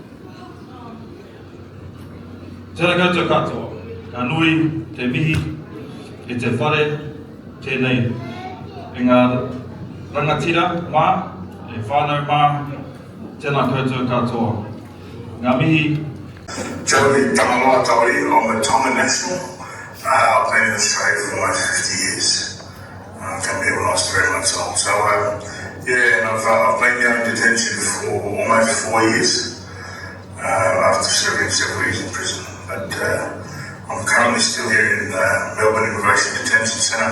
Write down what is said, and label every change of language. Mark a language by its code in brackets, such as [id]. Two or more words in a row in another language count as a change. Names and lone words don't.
[mi] Tēnā koutou katoa, ka nui te mihi, e te whare, tēnei. E ngā rangatira mā, e whānau mā, tēnā koutou katoa. Ngā mihi. [en] Joey Tangaloa Tauri, I'm a Tonga national. I've been in Australia for almost 50 years. Come here when I was 3 months old. So, yeah, and I've been here in detention for almost 4 years after serving several years in prison. But I'm currently still here in Melbourne Immigration Detention Centre.